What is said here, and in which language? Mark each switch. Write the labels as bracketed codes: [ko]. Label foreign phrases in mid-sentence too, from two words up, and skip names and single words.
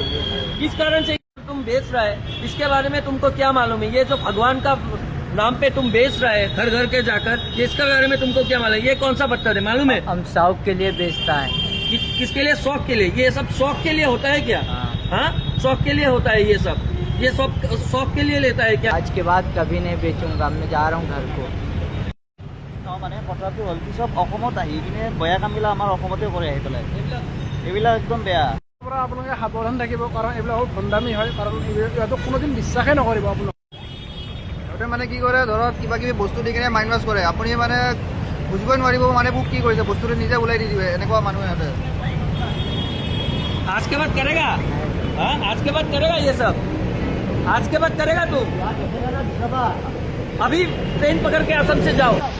[hi] किस कारण से तुम बेच रहा है इसके बारे में तुमको क्या मालूम है ये जो भगवान का नाम पे तुम बेच रहा है घर घर के जाकर इसके बारे में तुमको क्या मालूम है ये कौन सा पत्थर है मालूम है हम शौक के लिए बेचता है किसके लिए शौक के लिए ये सब शौक के लिए होता है क्या हाँ। हाँ शौक के लिए होता है ये सब शौक के लिए लेता है क्या आज के बाद कभी नहीं बेचूंगा मैं जा रहा हूँ घर को [as] মানে কথাটো হ'ল কি চব অসমত আহি কিনে বেয়া কামবিলাক আমাৰ অসমতে কৰে আহি পেলাই এইবিলাক একদম বেয়া পৰা আপোনালোকে সাৱধান থাকিব কাৰণ এইবিলাক বহুত ভণ্ডামি হয় কাৰণ ইহঁতক কোনোদিন বিশ্বাসেই নকৰিব আপোনালোকে সিহঁতে মানে কি কৰে ধৰক কিবা কিবি বস্তু দি কিনে [en] mind wash [as] কৰে আপুনি মানে বুজিবই নোৱাৰিব মানে মোক কি কৰিছে বস্তুটো নিজে ওলাই দি দিবে এনেকুৱা মানুহ সিহঁতে [hi] आज के बाद करेगा हाँ आज के बाद करेगा ये सब आज के बाद करेगा तू अभी ट्रेन पकड़ के असम से जाओ